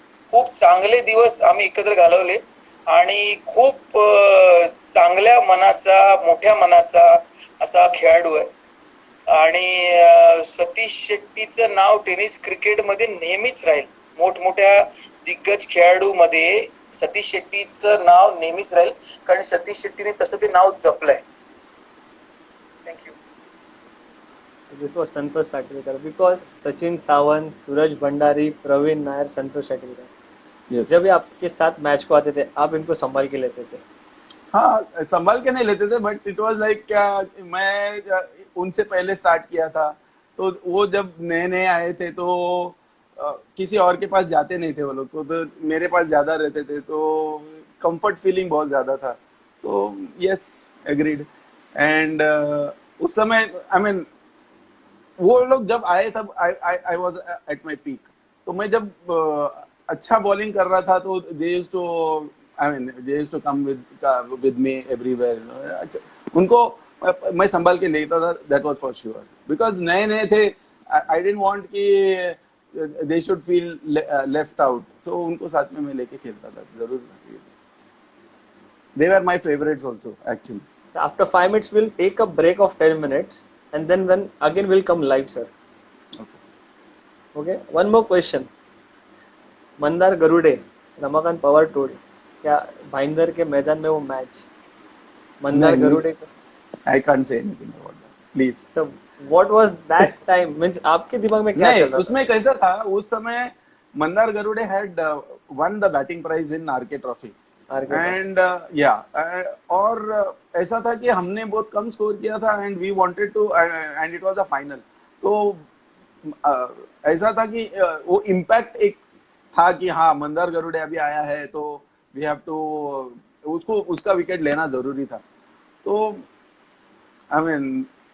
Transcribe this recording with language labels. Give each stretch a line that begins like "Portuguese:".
Marathi: खूप चांगले दिवस आम्ही एकत्र घालवले आणि खूप चांगल्या मनाचा, मोठ्या मनाचा असा खेळाडू आहे. आणि सतीश शेट्टीचं नाव टेनिस क्रिकेटमध्ये नेहमीच राहील. मोठमोठ्या दिग्गज खेळाडू मध्ये सतीश शेट्टीचं नाव नेहमीच राहील, कारण सतीश शेट्टीने तसं ते नाव जपलंय. Thank you.
Hindi: This was Santosh साटवीकर, because Sachin Sawant, सूरज भंडारी, प्रवीण नायर, संतोष साटवीकर, जब ये आपके साथ मैच को आते थे, आप इनको संभाल के लेते थे? हाँ, संभाल के नहीं लेते थे, बट इट वाज लाइक क्या, मैं उनसे पहले स्टार्ट किया था, तो वो जब नए नए आए थे तो किसी और के पास जाते नहीं थे वो लोग, तो मेरे पास ज्यादा रहते थे, तो कंफर्ट फीलिंग बहुत ज्यादा था.
English: तो yes, agreed. And उस समय आई मीन वो लोग जब आए तब I was at my peak.
Hindi: तो मैं जब अच्छा बॉलिंग कर रहा था तो दे used to come with मी everywhere. उनको मैं संभाल के लेता था, that was for sure, because नए नए थे. आई डिडंट वांट कि दे should feel left out, तो उनको साथ में मैं लेके खेलता था जरूर.
English: They were my favourites also actually. So after 5 minutes, we'll take a break of 10 minutes, and then when again we'll come live, sir. Okay. One more question.
Hindi: Mandar Garude, Ramakant Pawar told, क्या भाईंदर के मैदान में वो मैच मंदार गरुड़े का?
English: I can't say anything about that, please. So what was that time?
Hindi: Means आपके दिमाग में क्या नहीं, चल रहा था?
English: उसमें कैसा था, उस समय Mandar Garude had won the batting prize in RK Trophy. And और ऐसा था कि हमने बहुत कम स्कोर किया था and we wanted to and it was a final.
Hindi: तो ऐसा था कि वो इम्पैक्ट एक था कि हाँ मंदार गरुड़े अभी आया है तो वी हैव टू उसको उसका विकेट लेना जरूरी था. तो आई मीन